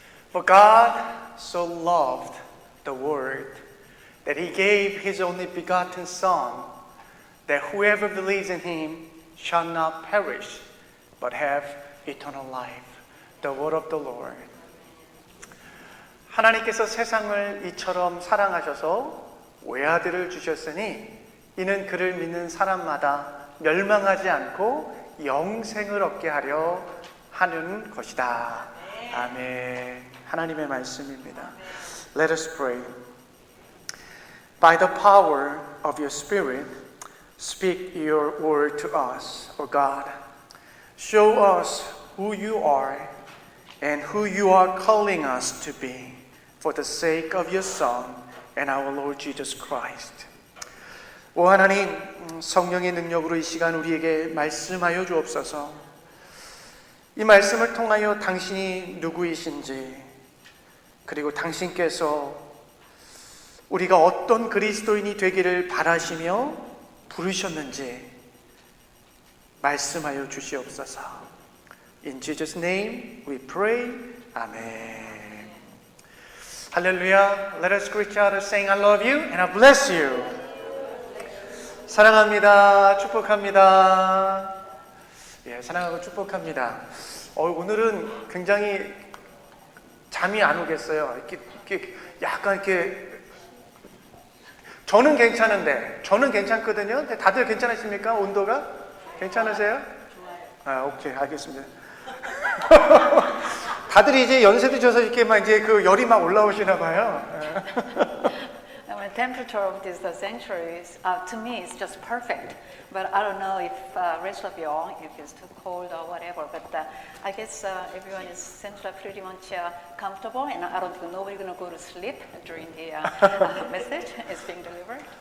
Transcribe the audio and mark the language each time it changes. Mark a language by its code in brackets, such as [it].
[en] For God so loved the world that he gave his only begotten Son, that whoever believes in him shall not perish, but have eternal life. The word of the Lord. [ko] 하나님께서 세상을 이처럼 사랑하셔서 외아들을 주셨으니 이는 그를 믿는 사람마다 멸망하지 않고 영생을 얻게 하려 하는 것이다. 아멘. 하나님의 말씀입니다. [en] Let us pray. By the power of your Spirit, speak your word to us, O God. Show us who you are and who you are calling us to be for the sake of your Son and our Lord Jesus Christ. [ko] 오 하나님, 성령의 능력으로 이 시간 우리에게 말씀하여 주옵소서. 이 말씀을 통하여 당신이 누구이신지, 그리고 당신께서 우리가 어떤 그리스도인이 되기를 바라시며 부르셨는지 말씀하여 주시옵소서. [en] In Jesus' name we pray. Amen. 할렐루야. Let us greet each other saying I love you and I bless you. [ko] 사랑합니다. 축복합니다. 예, 사랑하고 축복합니다. 오늘은 굉장히 잠이 안 오겠어요. 이렇게 약간 이렇게 저는 괜찮거든요. 근데 다들 괜찮으십니까? 온도가 괜찮으세요? 오케이, 알겠습니다. 다들 이제 연세 드셔서 이렇게 막 이제 그 열이 막 올라오시나 봐요. [en] The temperature of this sanctuary is, to me, is just perfect. But I don't know if rest of you all, if it's too cold or whatever. But I guess everyone is seems like pretty much comfortable, and I don't think nobody's going to go to sleep during the message is being delivered.